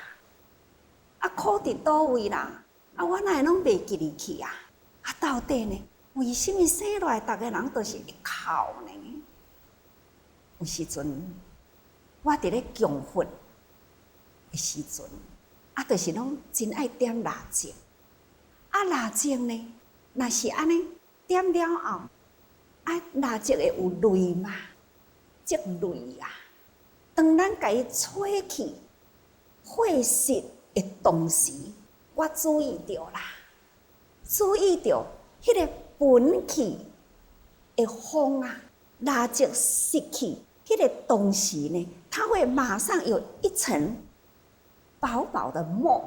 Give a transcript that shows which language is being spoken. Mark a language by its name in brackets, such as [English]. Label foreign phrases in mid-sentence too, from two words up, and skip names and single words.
[Min Nan Chinese] 啊，苦伫倒位啦？啊，我哪会拢袂记入去啊？啊，到底呢？为什么生来逐个人都是会哭呢？有时阵，我伫咧供佛的时阵，啊，就是拢真爱点蜡烛。啊，蜡烛呢，若是安尼点了后，啊，蜡烛会有泪嘛？积泪啊！当咱甲伊吹去火熄的同时，我注意到啦，注意到迄个喷气的风啊，蜡烛熄去迄个同时呢，它会马上有一层薄薄的膜。